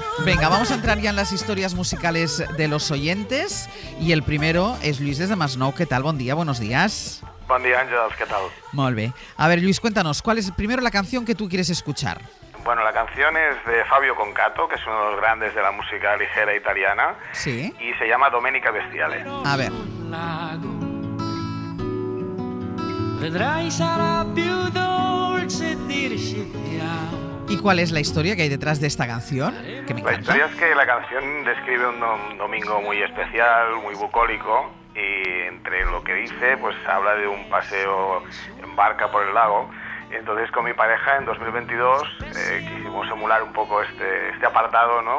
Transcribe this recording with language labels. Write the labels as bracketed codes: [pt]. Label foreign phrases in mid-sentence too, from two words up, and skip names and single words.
[es] Venga, vamos a entrar ya en las historias musicales de los oyentes. Y el primero es Lluís desde Masnou. ¿Qué tal? [ca] Bon dia, [es] buenos días. [ca] Bon dia, Àngels, [es] ¿qué tal? [ca] Molt bé. [es] A ver, Lluís, cuéntanos, ¿cuál es primero la canción que tú quieres escuchar? Bueno, la canción es de Fabio Concato, que es uno de los grandes de la música ligera italiana, Sí. y se llama Domenica Bestiale. A ver. [it] Vedrai sarà più dolce dirci ti amo. [es] ¿Y cuál es la historia que hay detrás de esta canción? Que me La encanta. historia es que la canción describe un domingo muy especial, muy bucólico, y entre lo que dice, pues habla de un paseo en barca por el lago. Entonces con mi pareja en 2022 quisimos emular un poco este apartado, ¿no?